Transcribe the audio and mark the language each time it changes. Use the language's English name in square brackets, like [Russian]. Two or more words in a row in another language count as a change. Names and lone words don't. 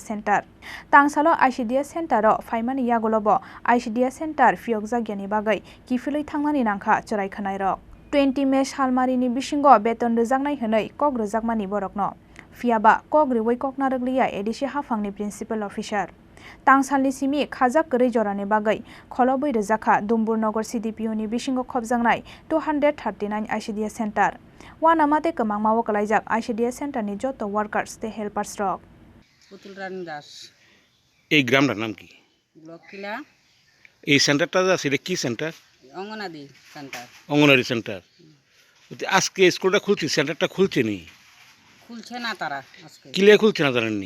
[Kok Borok] center Tangsalo ICDS center ro faimani yagolobo ICDS center phiyokjagyani bagai kifilui thangnani nangkha choraikhanai rok 20 May salmari ni bisingo beton rwjaknai hwnoi kok rwjakmani borokno phiaba kok riwai kok narokliya ADC hafangni [English] principal officer [Kok Borok] Tangsalni Simi khajak kari ni bagai Kholobwi Rwjakha Dumbur Nagar CDPO ni bisingo khobjaknai 239 ICDS center wanamate kwmangma kalaijak ICDS center ni joto workers te helpers rok [Bangla] পুতুলরানী দাস এই গ্রামটার নাম কি? ব্লক কিলা এই সেন্টারটা আছে এটা কি সেন্টার? অঙ্গনাদি সেন্টার অঙ্গনারী সেন্টার। আজকে স্কুলটা খুলছে, সেন্টারটা খুলছে নি? খুলছে না তারা আজকে। কিলে খুলছে না জানেননি?